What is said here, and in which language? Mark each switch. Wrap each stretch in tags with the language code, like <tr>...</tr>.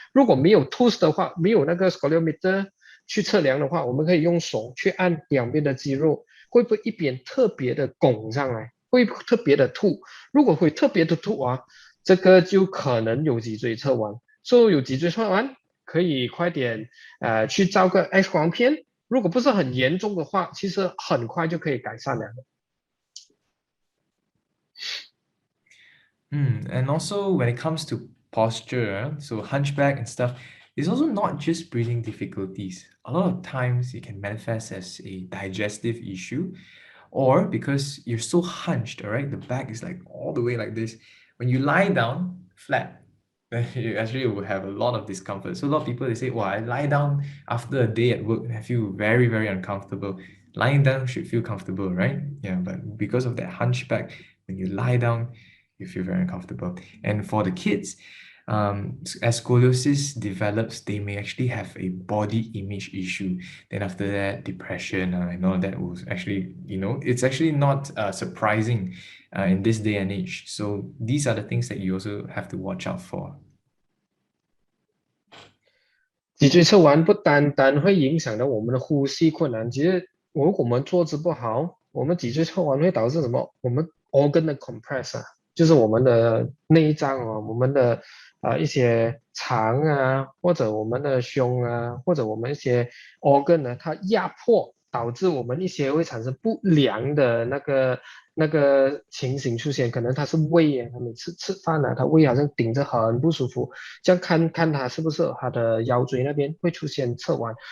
<zh>如果没有 tools 的话，没有那个 scoliometer 去测量的话，我们可以用手去按两边的肌肉，会不会一边特别的拱上来，会特别的凸。如果会特别的凸这个就可能有脊椎侧弯。有脊椎侧弯，可以快点去照个 X 光片。如果不是很严重的话，其实很快就可以改善了。</zh> <en>And also when it comes to posture, so hunchback and stuff, it's also not just breathing difficulties. A lot of times it can manifest as a digestive issue, or because you're so hunched, all right? The back is like all the way like this. When you lie down flat, then you actually will have a lot of discomfort. So a lot of people, they say, well, I lie down after a day at work and I feel very, very uncomfortable. Lying down should feel comfortable, right? Yeah, but because of that hunchback, when you lie down, you feel very uncomfortable. And for the kids, as scoliosis develops, they may actually have a body image issue. Then after that, depression, and all that will actually, it's actually not surprising in this day and age. So these are the things that you also have to watch out for.</en> <zh>脊椎侧弯不单单会影响到我们的呼吸困难，其实如果我们坐姿不好，我们脊椎侧弯会导致什么？我们 organ 的 compress 就是我们的内脏我们的一些肠或者我们的胸或者我们一些 organ 它压迫，导致我们一些会产生不良的那个情形出现，可能它是胃他每次吃饭他胃好像顶着很不舒服，这样看他是不是他的腰椎那边会出现侧弯，</zh>